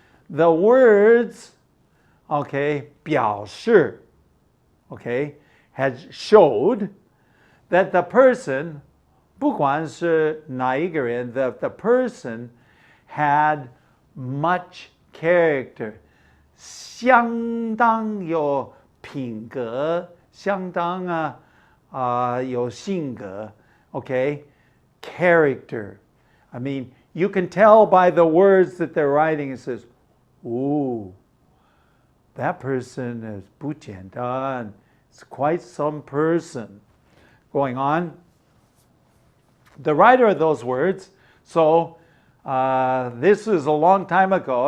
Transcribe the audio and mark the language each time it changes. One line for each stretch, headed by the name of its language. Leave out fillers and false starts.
English: The words, okay, 表示, okay, had showed that the person,
Chinese: 不管是哪一个人,
English: the person had much character.
Chinese: 相当有品格, 相当有性格, okay?
English: Character. I mean, you can tell by the words that they're writing, it says, ooh, that person is
Chinese: 不简单.
English: It's quite some person. Going on. The writer of those words, so this is a long time ago.